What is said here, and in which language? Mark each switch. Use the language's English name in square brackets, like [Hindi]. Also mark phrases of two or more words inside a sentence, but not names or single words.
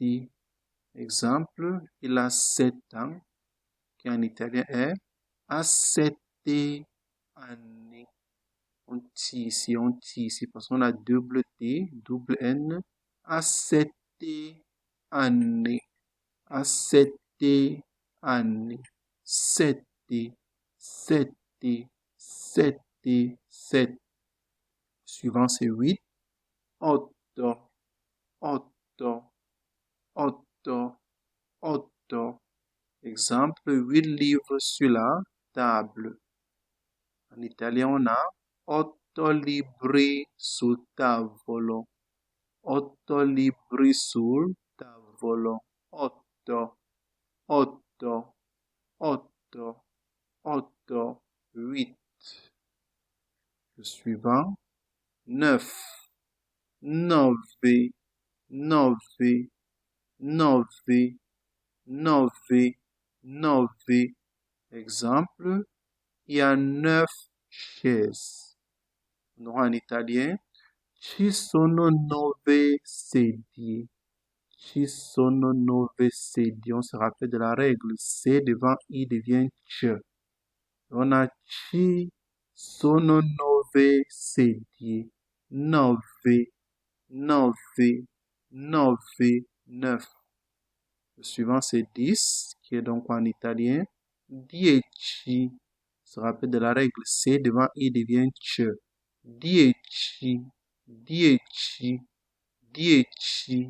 [French] Exemple, il a 7 ans, qui en italien est [Italian] a 7 anni. [French] On tire ici, parce qu'on a double T, double N, [Italian] a 7 anni, a 7 anni, [French] 7, 7, 7, 7. Suivant, c'est 8, 8, 8, 8, 8. Exemple, 8 livres sur la table. En italien, on a [Italian] 8 libri sul tavolo. 8 8 libri sul tavolo. 8, 8, 8, 8, 8. [French] Le suivant. 9, 9, 9, 9, 9, 9. Exemple, il y a 9 chaises. On aura en italien. [Italian] Ci sono 9 sedie. Ci sono 9 sedie. [French] On se rappelle de la règle. C devant I devient C. On a [Italian] ci sono 9 sedie. [French] 9, 9, 9, 9. Le suivant, c'est 10, qui est donc en italien. 10. On se rappelle de la règle. C devant I devient C. 10, 10, 10.